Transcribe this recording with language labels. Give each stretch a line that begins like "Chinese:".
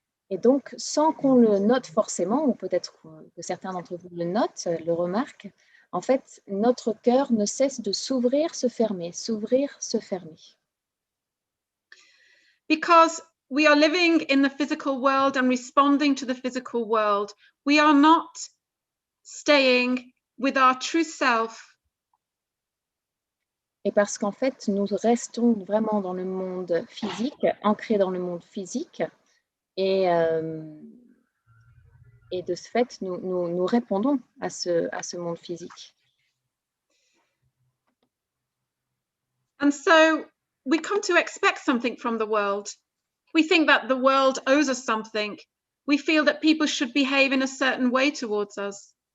French: Et donc, sans qu'on le note forcément, ou peut-être que certains d'entre vous le notent, le remarquent, en fait, notre cœur ne cesse de s'ouvrir, se fermer, s'ouvrir, se fermer.
English: Because we are living in the physical world and responding to the physical world, we are not staying with our true self.
French: Et parce qu'en fait, nous restons vraiment dans le monde physique, ancrés dans le monde physique, et de ce fait, nous répondons à ce monde physique.
English: And so we come to expect something from the world. We think that the world owes us something. We feel that people should behave in a certain way towards us.